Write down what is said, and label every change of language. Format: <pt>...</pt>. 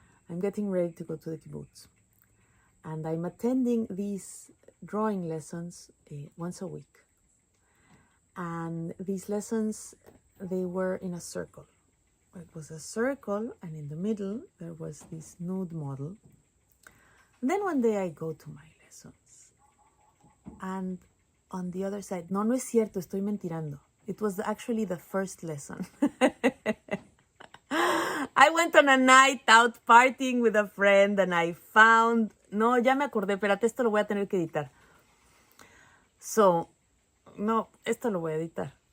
<en>I'm getting ready to go to the kibbutz. And I'm attending these drawing lessons once a week. And these lessons, they were in a circle. It was a circle, and in the middle, there was this nude model. And then one day I go to my lessons. And on the other side,</en> <es>no es cierto, estoy mentirando.</es> <en>It was actually the first lesson. I went on a night out partying with a friend, and I found...</en> <es>No, ya me acordé, espérate, esto lo voy a tener que editar. No, esto lo voy a editar.</es>